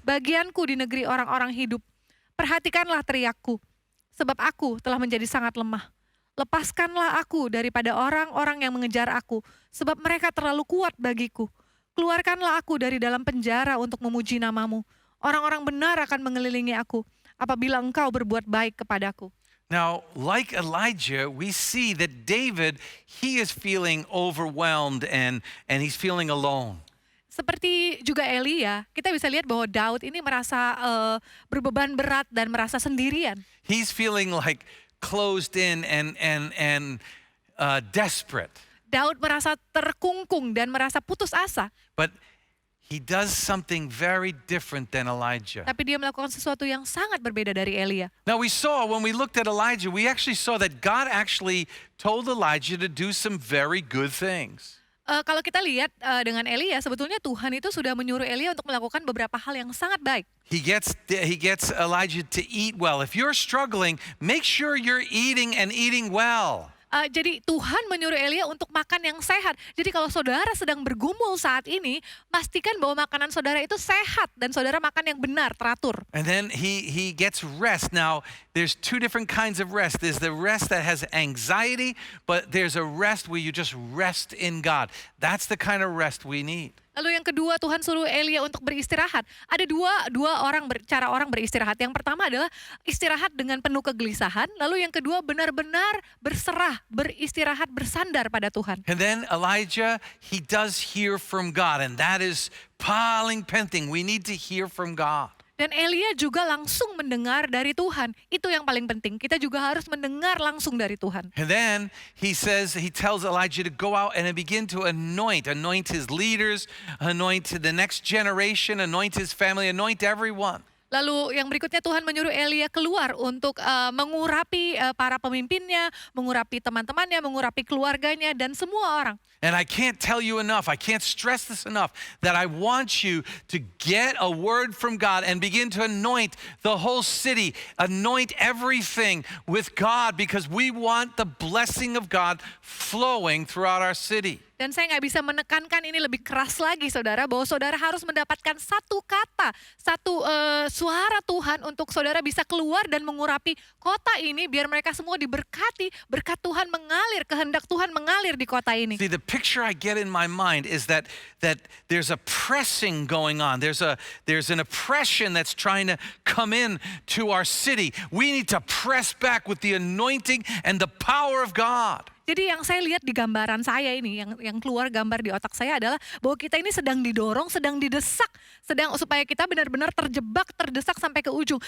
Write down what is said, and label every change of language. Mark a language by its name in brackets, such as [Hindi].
[Indonesian] Bagianku di negeri orang-orang hidup. Perhatikanlah teriakku. Sebab aku telah menjadi sangat lemah. Lepaskanlah aku daripada orang-orang yang mengejar aku. Sebab mereka terlalu kuat bagiku. Keluarkanlah aku dari dalam penjara untuk memuji namamu. Orang-orang benar akan mengelilingi aku. Apabila engkau berbuat baik kepadaku. [English] Now, like Elijah, we see that David, he is feeling overwhelmed and he's feeling alone. [Indonesian] Seperti juga Elia, kita bisa lihat bahwa Daud ini merasa berbeban berat dan merasa sendirian. [English] He's feeling like closed in and desperate. [Indonesian] Daud merasa terkungkung dan merasa putus asa. [English] But he does something very different than Elijah. [Indonesian] Tapi dia melakukan sesuatu yang sangat berbeda dari Elia. [English] Now we saw, when we looked at Elijah, we actually saw that God actually told Elijah to do some very good things. [Indonesian] Kalau kita lihat dengan Elia, sebetulnya Tuhan itu sudah menyuruh Elia untuk melakukan beberapa hal yang sangat baik. [English] He gets Elijah to eat well. If you're struggling, make sure you're eating and eating well. [Indonesian] Jadi Tuhan menyuruh Elia untuk makan yang sehat. Jadi kalau saudara sedang bergumul saat ini, pastikan bahwa makanan saudara itu sehat dan saudara makan yang benar, teratur. [English] And then he gets rest. Now, there's two different kinds of rest. There's the rest that has anxiety, but there's a rest where you just rest in God. That's the kind of rest we need. [Indonesian] Lalu yang kedua, Tuhan suruh Elia untuk beristirahat. Ada dua cara orang beristirahat. Yang pertama adalah istirahat dengan penuh kegelisahan. Lalu yang kedua benar-benar berserah, beristirahat, bersandar pada Tuhan. [English] And then Elijah, he does hear from God, and that is [Indonesian] paling penting. [English] We need to hear from God. [Indonesian] Dan Elia juga langsung mendengar dari Tuhan. Itu yang paling penting. Kita juga harus mendengar langsung dari Tuhan. [English] And then he tells Elijah to go out and begin to anoint his leaders, anoint the next generation, anoint his family, anoint everyone. [Indonesian] Lalu yang berikutnya Tuhan menyuruh Elia keluar untuk mengurapi para pemimpinnya, mengurapi teman-temannya, mengurapi keluarganya, dan semua orang. [English] And I can't tell you enough, I can't stress this enough, that I want you to get a word from God and begin to anoint the whole city, anoint everything with God, because we want the blessing of God flowing throughout our city. [Indonesian] Dan saya nggak bisa menekankan ini lebih keras lagi saudara, bahwa saudara harus mendapatkan satu kata, satu suara Tuhan untuk saudara bisa keluar dan mengurapi kota ini biar mereka semua diberkati, berkat Tuhan mengalir, kehendak Tuhan mengalir di kota ini. [English] See, the picture I get in my mind is that there's a pressing going on. There's an oppression that's trying to come in to our city. We need to press back with the anointing and the power of God. [Indonesian] Jadi yang saya lihat di gambaran saya ini, yang keluar gambar di otak saya adalah bahwa kita ini sedang didorong, sedang didesak, sedang supaya kita benar-benar terjebak, terdesak sampai ke ujung.